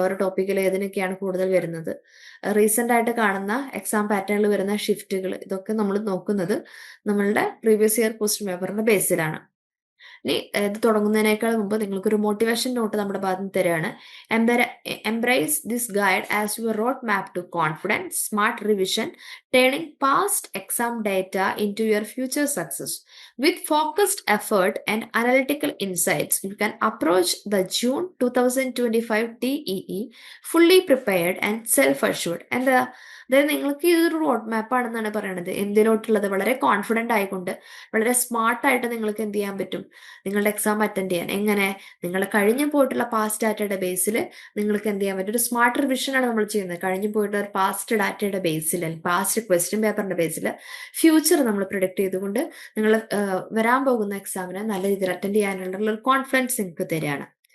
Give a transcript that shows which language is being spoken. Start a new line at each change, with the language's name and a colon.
Malayalam: ഓരോ ടോപ്പിക്കിൽ ഏതിനൊക്കെയാണ് കൂടുതൽ വരുന്നത്, റീസെന്റ് ആയിട്ട് കാണുന്ന എക്സാം പാറ്റേണിൽ വരുന്ന ഷിഫ്റ്റുകൾ, ഇതൊക്കെ നമ്മൾ നോക്കുന്നത് നമ്മളുടെ പ്രീവിയസ് ഇയർ ക്വസ്റ്റ്യൻ പേപ്പറിന്റെ ബേസിലാണ്. ഇനി ഇത് തുടങ്ങുന്നതിനേക്കാൾ മുമ്പ് നിങ്ങൾക്കൊരു മോട്ടിവേഷൻ നോട്ട് നമ്മുടെ ഭാഗത്ത് നിന്ന് തരികയാണ്.
English: Embrace this guide as your road map to confidence, smart revision, turning past exam data into your future success. With focused effort and analytical insights, you can approach the June 2025 TEE fully prepared and self-assured.
Malayalam: അതായത് നിങ്ങൾക്ക് ഇതൊരു road map ആണെന്നാണ് പറയുന്നത്. എന്തിലോട്ടുള്ളത് വളരെ confident ആയിക്കൊണ്ട് വളരെ സ്മാർട്ടായിട്ട് നിങ്ങൾക്ക് എന്ത് ചെയ്യാൻ പറ്റും, നിങ്ങളുടെ എക്സാം അറ്റൻഡ് ചെയ്യാൻ. എങ്ങനെ? നിങ്ങളുടെ കഴിഞ്ഞു പോയിട്ടുള്ള പാസ്റ്റ് ഡാറ്റയുടെ ബേസിൽ നിങ്ങൾക്ക് എന്ത് ചെയ്യാൻ പറ്റും, ഒരു സ്മാർട്ട് റിവിഷനാണ് നമ്മൾ ചെയ്യുന്നത്. കഴിഞ്ഞു പോയിട്ടുള്ള ഒരു പാസ്റ്റ് ഡാറ്റയുടെ ബേസിൽ, പാസ്റ്റ് ക്വസ്റ്റ്യൻ പേപ്പറിന്റെ ബേസിൽ ഫ്യൂച്ചർ നമ്മൾ പ്രിഡിക്ട് ചെയ്തുകൊണ്ട് നിങ്ങൾ വരാൻ പോകുന്ന എക്സാമിനെ നല്ല രീതിയിൽ അറ്റൻഡ് ചെയ്യാനുള്ള ഒരു കോൺഫിഡൻസ് നിങ്ങൾക്ക് തരികയാണ്.